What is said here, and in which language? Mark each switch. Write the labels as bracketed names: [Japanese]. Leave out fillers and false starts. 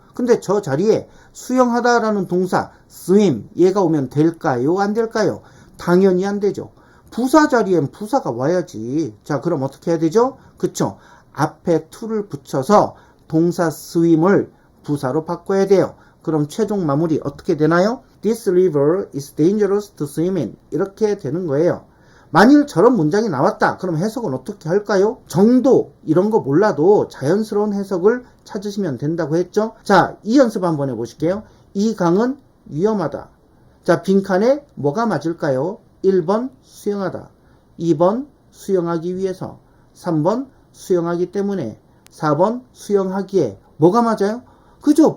[Korean] 근데 저 자리에 수영하다라는 동사 swim 얘가 오면 될까요? 안 될까요? 당연히 안 되죠. 부사 자리엔 부사가 와야지. 자, 그럼 어떻게 해야 되죠? 그쵸? 앞에 to를 붙여서 동사 swim을 부사로 바꿔야 돼요. 그럼 최종 마무리 어떻게 되나요? [English] This river is dangerous to swim in. [Korean] 이렇게 되는 거예요. 만일 저런 문장이 나왔다. 그럼 해석은 어떻게 할까요? 정도 이런 거 몰라도 자연스러운 해석을 찾으시면 된다고 했죠. 자, 이 연습 한번 해보실게요. 이 강은 위험하다. 자, 빈칸에 뭐가 맞을까요? 1번 수영하다, 2번 수영하기 위해서, 3번 수영하기 때문에, 4번 수영하기에. 뭐가 맞아요? 그죠?